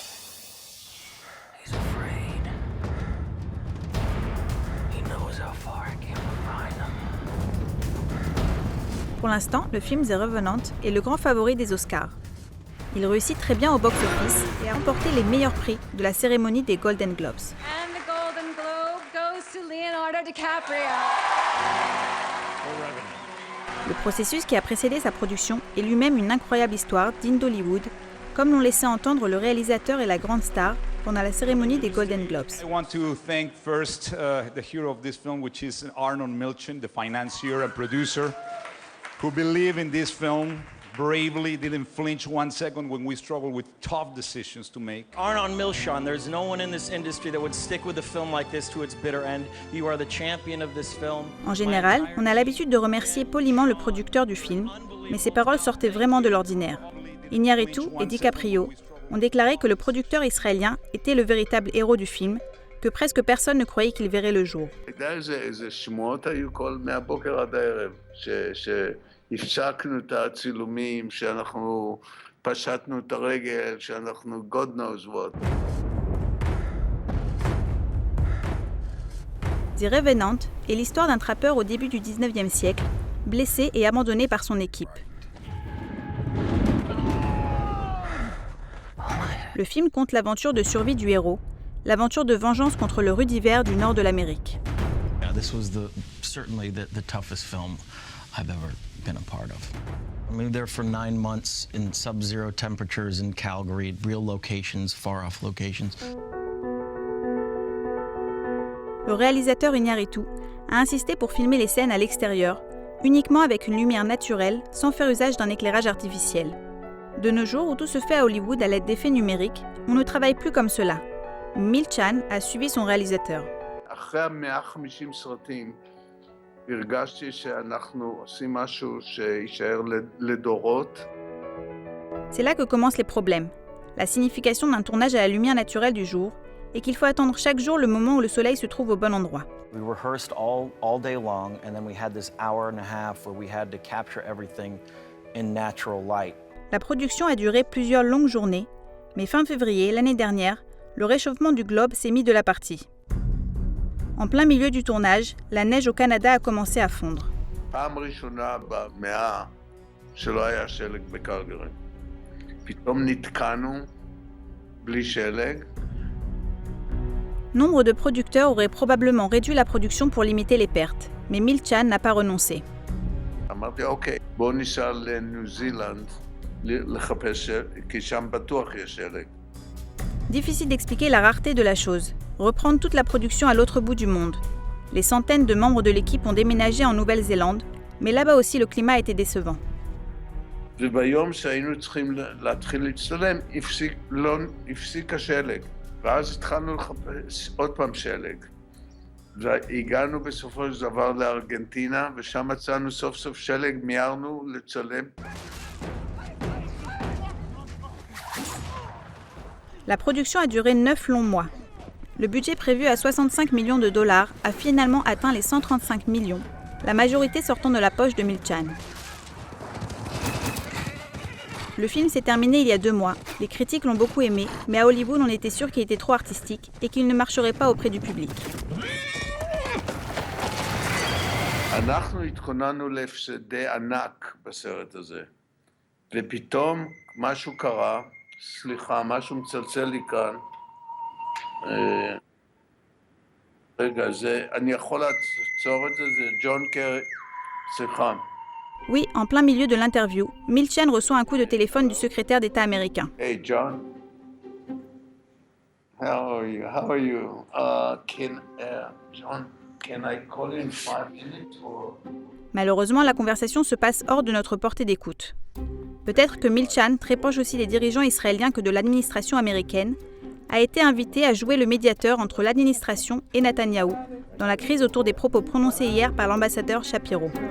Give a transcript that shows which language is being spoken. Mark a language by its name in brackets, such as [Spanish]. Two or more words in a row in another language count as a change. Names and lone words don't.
[French] Pour l'instant, le film The Revenant est le grand favori des Oscars. Il réussit très bien au box-office et a remporté les meilleurs prix de la cérémonie des Golden Globes. [English] And the Golden Globe goes to Leonardo DiCaprio. [French] Le processus qui a précédé sa production est lui-même une incroyable histoire digne d'Hollywood, comme l'ont laissé entendre le réalisateur et la grande star pendant la cérémonie des Golden Globes. [English] I want to thank first the hero of this film, which is Arnon Milchan, the financier and producer, who believed in this film bravely, didn't flinch 1 second when we struggled with tough decisions to make. Arnon Milchan, there's no one in this industry that would stick with a film like this to its bitter end. You are the champion of this film. [French] En général, on a l'habitude de remercier poliment le producteur du film, mais ses paroles sortaient vraiment de l'ordinaire. Iñárritu et DiCaprio ont déclaré que le producteur israélien était le véritable héros du film, que presque personne ne croyait qu'il verrait le jour. [Hebrew] הפסקנו את הצילומים, שאנחנו פשטנו את הרגל, שאנחנו [English] God knows what. [French] The Revenant est l'histoire d'un trappeur au début du 19e siècle, blessé et abandonné par son équipe. Le film compte l'aventure de survie du héros, l'aventure de vengeance contre le rude hiver du nord de l'Amérique. [English] This was certainly the toughest film I've ever been a part of. I moved there for 9 months in sub-zero temperatures in Calgary, real locations, far-off locations. [French] Le réalisateur Iñárritu a insisté pour filmer les scènes à l'extérieur, uniquement avec une lumière naturelle, sans faire usage d'un éclairage artificiel. De nos jours, où tout se fait à Hollywood à l'aide d'effets numériques, on ne travaille plus comme cela. Milchan a suivi son réalisateur. [Hebrew] אחרי 150 סרטים, הרגשתי שאנחנו עושים משהו שישאר לדורות. [French] C'est là que commencent les problèmes. La signification d'un tournage à la lumière naturelle du jour et qu'il faut attendre chaque jour le moment où le soleil se trouve au bon endroit. [English] We rehearsed all day long, and then we had this hour and a half where we had to capture everything in natural light. [French] La production a duré plusieurs longues journées, mais fin février, l'année dernière, le réchauffement du globe s'est mis de la partie. En plein milieu du tournage, la neige au Canada a commencé à fondre. [Hebrew] פעם ראשונה במאה שלא היה שלג בקלגרי. פתאום נתקענו בלי שלג. [French] Nombre de producteurs auraient probablement réduit la production pour limiter les pertes, mais Milchan n'a pas renoncé. [Hebrew] אמרתי, אוקיי, בואו ניסע לניו זילנד לחפש, כי שם בטוח יש שלג. [French] Difficile d'expliquer la rareté de la chose. Reprendre toute la production à l'autre bout du monde. Les centaines de membres de l'équipe ont déménagé en Nouvelle-Zélande, mais là-bas aussi le climat était décevant. [Hebrew] וביום שהיינו צריכים להתחיל להצטלם, הפסיק השלג. ואז התחלנו לחפש עוד פעם שלג. והגענו בסופו של דבר לארגנטינה, ושם מצאנו סוף סוף שלג, מיהרנו לצלם. [French] La production a duré 9 longs mois. Le budget prévu à 65 millions de dollars a finalement atteint les 135 millions, la majorité sortant de la poche de Milchan. Le film s'est terminé il y a 2 mois. Les critiques l'ont beaucoup aimé, mais à Hollywood on était sûr qu'il était trop artistique et qu'il ne marcherait pas auprès du public. [Hebrew] אנחנו התכוננו להפסדי ענק בסרט הזה, ופתאום משהו קרה, סליחה, משהו מצלצל לי כאן. רגע, אני יכול לעצור את זה? זה ג'ון קרי, סליחה. [French] Oui, en plein milieu de l'interview, Milchan reçoit un coup de téléphone du secrétaire d'État américain. [English] Hey John, how are you? John, can I call you in 5 minutes or... [French] Malheureusement, la conversation se passe hors de notre portée d'écoute. Peut-être que Milchan, très proche aussi des dirigeants israéliens que de l'administration américaine, a été invité à jouer le médiateur entre l'administration et Netanyahou dans la crise autour des propos prononcés hier par l'ambassadeur Shapiro.